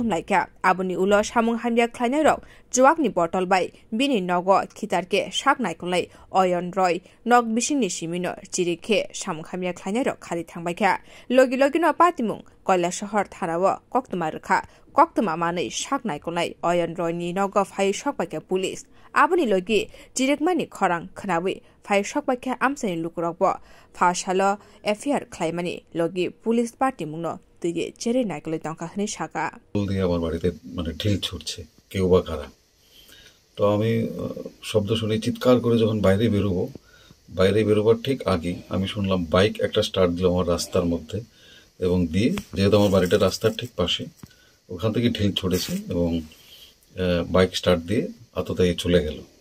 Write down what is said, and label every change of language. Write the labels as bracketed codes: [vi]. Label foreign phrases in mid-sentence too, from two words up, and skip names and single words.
[trp] लायखा आबुनि उलो सामुं हामजे ख्लायनाय रक जुवाकनि बटल बाय बिनि नग खितारके साग नायखलनाय अयन रय नक बिसिंनि सिमिनो चिरिखे सामुं हामजे ख्लायनाय रक खारि थांबायखा लगी लगीनो पातिमुं কৈলাসহর थानाव कक्तमा रोखा कक्तमा मानै साग नायखलनाय अयन रयनि नग फायै सकबायखा पुलिस आबुनि लगी जिरेकमानि खरां खोनाबै फायै सकबायखा आमसानि लुकुरकब फासालो एफआईआर ख्लायमानि लगी [en] police party [trp] मुंनो तुगे चेरे नायखलै तंका हनै साका [bn] দিয়ে আমার বাড়িতে মানে ঢিল ছুটছে কেউ বা কারা তো আমি শব্দ শুনে চিৎকার করে যখন বাইরে বেরোবার ঠিক আগে আমি শুনলাম বাইক একটা স্টার্ট দিল আমার রাস্তার মধ্যে এবং দিয়ে যেহেতু আমার বাড়িটা রাস্তার ঠিক পাশে ওখান থেকে ঢিল ছুটেছে এবং বাইক স্টার্ট দিয়ে আততায়ী চলে গেল